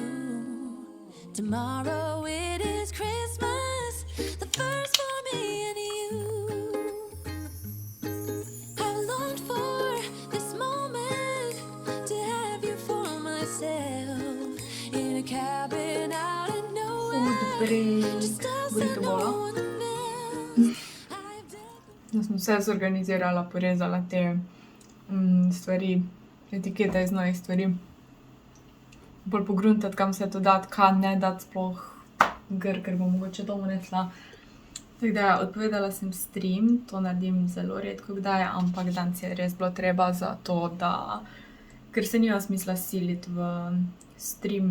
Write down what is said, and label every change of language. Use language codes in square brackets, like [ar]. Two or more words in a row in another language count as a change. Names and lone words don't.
[en] Tomorrow it is Christmas, the first for me and you. I've longed for this moment to have you for myself in a cabin out in nowhere. Just us and no one else. [sl] Da sem vse zorganizirala, porezala te stvari, etikete iz novih stvari. Bolj pogruntati, kam se to dati, kaj ne dati sploh, ker bom mogoče doma nesla. Tako da, odpovedala sem stream, to naredim zelo redko kdaj, ampak danes je res bilo treba zato, da, ker se nima smisla siliti v stream.